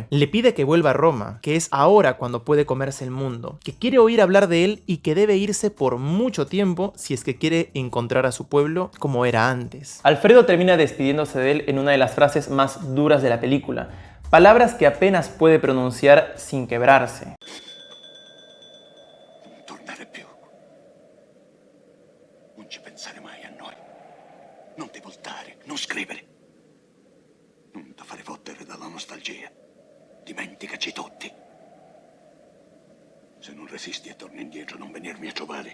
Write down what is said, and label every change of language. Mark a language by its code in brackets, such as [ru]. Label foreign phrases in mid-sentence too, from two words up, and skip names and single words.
[es] Le pide que vuelva a Roma, que es ahora cuando puede comerse el mundo, que quiere oír hablar de él y que debe irse por mucho tiempo si es que quiere encontrar a su pueblo como era antes. Alfredo termina despidiéndose de él en una de las frases más duras de la película. Palabras que apenas puede pronunciar sin quebrarse. [it] Non tornare più. Non ci pensare mai a noi. Non ti voltare, non scrivere. Non ti fare fottere dalla nostalgia. Dimenticaci tutti. Se non resisti e torni indietro, non venirmi a trovare.